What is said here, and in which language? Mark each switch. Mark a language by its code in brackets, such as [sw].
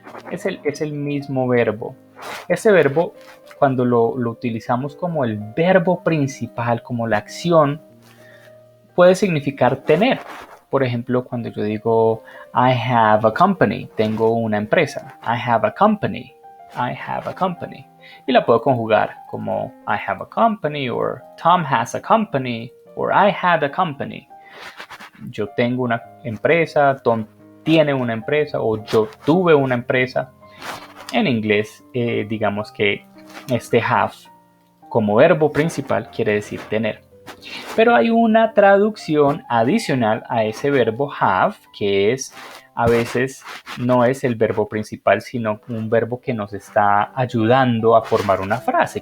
[es] Es el mismo verbo. Ese verbo, cuando lo utilizamos como el verbo principal, como la acción, puede significar tener. Por ejemplo, cuando yo digo [en] I have a company, [es] tengo una empresa. [en] I have a company. I have a company. [es] Y la puedo conjugar como [en] I have a company, or Tom has a company, or I had a company. [es] Yo tengo una empresa, Tom tiene una empresa, o yo tuve una empresa. En inglés, digamos que este have como verbo principal quiere decir tener. Pero hay una traducción adicional a ese verbo have, que es a veces no es el verbo principal, sino un verbo que nos está ayudando a formar una frase.